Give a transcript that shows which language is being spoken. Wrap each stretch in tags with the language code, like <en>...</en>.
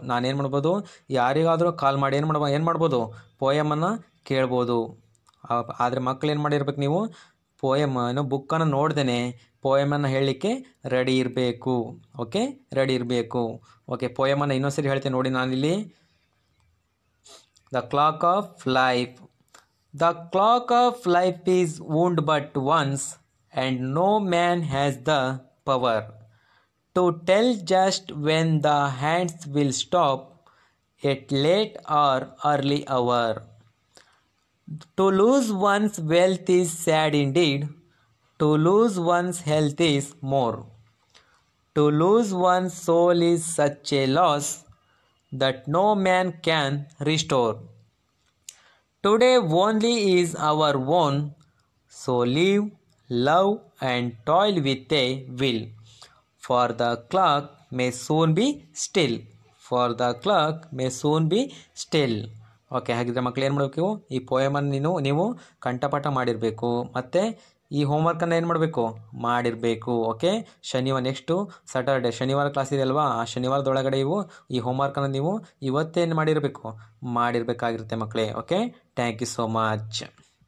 <kn>ನಾನೇನು ಮಾಡ್ಬೋದು, ಯಾರಿಗಾದರೂ ಕಾಲ್ ಮಾಡಿ ಏನು ಮಾಡ್ಬೋದು, ಪೋಯಮನ್ನು ಕೇಳ್ಬೋದು. ಆದರೆ ಮಕ್ಕಳು ಏನು ಮಾಡಿರ್ಬೇಕು, ನೀವು ಪೋಯಮ್ ಏನೋ ಬುಕ್ಕನ್ನು ನೋಡ್ದೇನೆ ಪೋಯಮನ್ನು ಹೇಳಲಿಕ್ಕೆ ರೆಡಿ ಇರಬೇಕು. ಓಕೆ, ರೆಡಿ ಇರಬೇಕು. ಓಕೆ, ಪೋಯಮನ್ನು ಇನ್ನೊಂದ್ಸರಿ ಹೇಳ್ತೇನೆ ನೋಡಿ ನಾನಿಲ್ಲಿ.</kn> <en>The clock of life. The clock of life is wound but once, and no man has the power to tell just when the hands will stop at late or early hour. To lose one's wealth is sad indeed, to lose one's health is more. To lose one's soul is such a loss that no man can restore. Today only is our own, so live, love and toil with a will, for the clock may soon be still. For the clock may soon be still.</en> <kn>Okay, ಹಾಗಿದ್ರೆ ಮಕ್ಕಳು ಏನು ಮಾಡಬೇಕು, ಈ ಪೋಯಮನ್ನು ನೀವು ಕಂಠಪಾಠ ಮಾಡಿರಬೇಕು. ಮತ್ತು ಈ ಹೋಮ್ವರ್ಕನ್ನು ಏನು ಮಾಡಬೇಕು, ಮಾಡಿರಬೇಕು. ಓಕೆ, ನೆಕ್ಸ್ಟು ಸ್ಯಾಟರ್ಡೆ ಶನಿವಾರ ಕ್ಲಾಸ್ ಇದೆ ಅಲ್ವಾ, ಆ ಶನಿವಾರದೊಳಗಡೆ ಈ ಹೋಮ್ವರ್ಕನ್ನು ನೀವು ಇವತ್ತೇನು ಮಾಡಿರಬೇಕು, ಮಾಡಿರಬೇಕಾಗಿರುತ್ತೆ ಮಕ್ಕಳೇ. Okay,</kn> <en>Thank you so much.</en>